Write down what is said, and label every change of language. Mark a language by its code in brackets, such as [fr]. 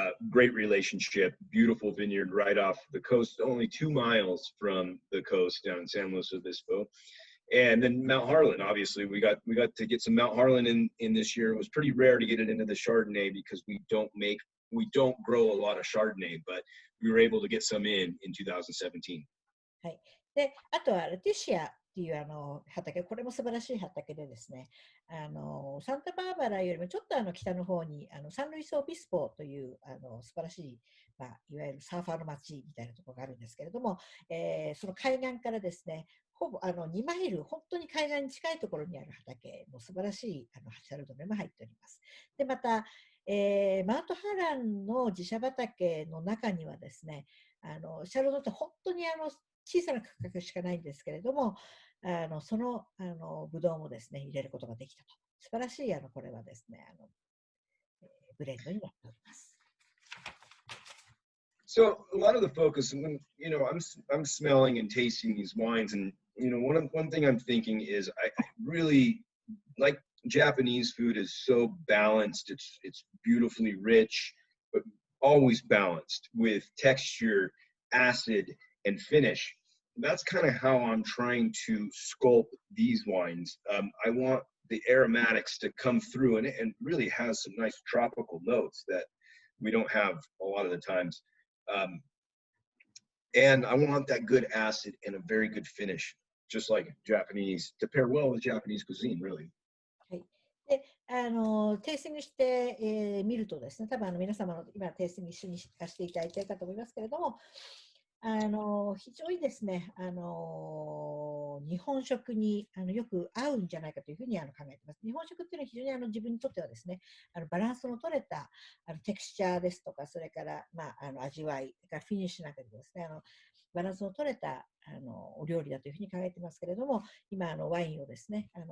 [en] Great relationship, beautiful vineyard right off the coast, only 2 miles from the coast down in San Luis Obispo. And then Mount Harlan, obviously, we got to get some Mount Harlan in this year. It was pretty rare to get it into the Chardonnay because we don't make we don't grow a lot of Chardonnay, but we were able to get some in 2017. [ja] はい。で、あとはレティシアっていう畑、これも素晴らしい畑でですね、サンタバーバラよりもちょっと北の方にサンルイス・オビスポという素晴らしい、まあ、いわゆるサーファーの町みたいなところがあるんですけれども、その海岸からですね、ほぼ2マイル、本当に海岸に近いところにある畑の素晴らしいシャルドネも入っております。で、また、マウントハーランの自社畑の中にはですね、シャルドネって本当に小さな区画しかないんですけれども、そのブドウもですね、入れることができたと。素晴らしいこれはですね、ブレンドになっております。 [en] So a lot of the focus, when I'm smelling and tasting these wines, and one thing I'm thinking is I really like Japanese food is so balanced. It's beautifully rich, but always balanced with texture, acid, and finish. That's kind of how I'm trying to sculpt these wines. I want the aromatics to come through, and it really has some nice tropical notes that we don't have a lot of the times. And I want that good acid and a very good finish, just like Japanese, to pair well with Japanese cuisine, really. [ja] はい。で、テイスティングして、見るとですね、多分皆様の今テイスティング一緒にしていただいているかと思いますけれども、非常にですね、日本食によく合うんじゃないかというふうに考えています。日本食っていうのは非常に自分にとってはですね、バランスの取れたテクスチャーですとか、それから、まあ、味わい、フィニッシュなんかでですね、バランスの取れたお料理だというふうに考えていますけれども、今ワインをですね、